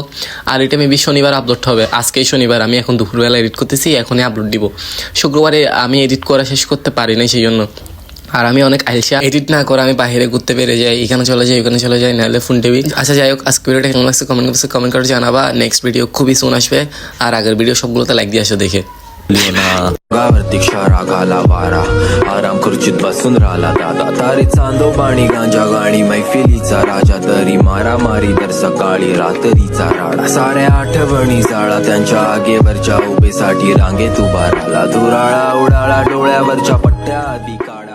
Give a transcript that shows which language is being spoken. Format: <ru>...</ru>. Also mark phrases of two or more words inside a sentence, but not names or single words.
<bn>আর এটা মেবি শনিবার আপলোড হবে, আজকেই শনিবার, আমি এখন দুপুরবেলা এডিট করতেছি, এখনই আপলোড দিব। শুক্রবারে আমি এডিট করা শেষ করতে পারি না, সেই জন্য। আর আমি অনেক আইসা, এডিট না করে আমি বাইরে ঘুরতে পেরে যাই, এখানে চলে যাই, ওখানে চলে যাই, নাহলে ফোন টিভি। আচ্ছা যাই হোক, আজকে ভিডিওটা কেমন লাগছে কমেন্ট করে জানাবা।</bn> <en>next video</en> <bn>খুবই সুন আসবে, আর আগের ভিডিও সবগুলোতে लाइक দিয়ে আসো দেখে।</bn> <mr>गावावरती क्षारा घाला वारा आराम खुर्चीत बसून राहिला दादा तारे चांदो बाणी गांजा गाणी मैफिलीचा राजा तरी मारा मारी दर सकाळी रात्रीचा राडा साऱ्या आठवणी जाळा त्यांच्या आगेवरच्या उभेसाठी रांगेत उभा राहिला धुराळा उडाळा डोळ्यावरच्या पट्ट्या आधी</mr>